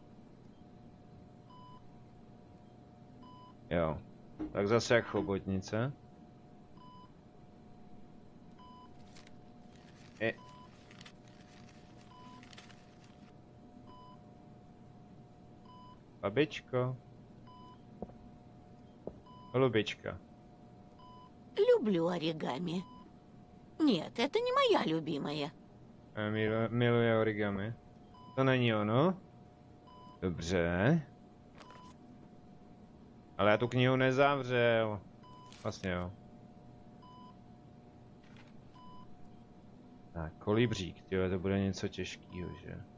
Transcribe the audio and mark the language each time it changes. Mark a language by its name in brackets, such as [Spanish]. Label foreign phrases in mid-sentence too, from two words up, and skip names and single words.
[Czech] Jo, tak zase jak chobotnice. Babičko. [Russian] Голубичка. Люблю оригами. Нет, это не моя любимая. [Czech] Miluje origami. To není ono? Dobře. Ale já tu knihu nezavřel. Vlastně jo. Tak, kolibřík, tyjo, to bude něco těžkýho, že?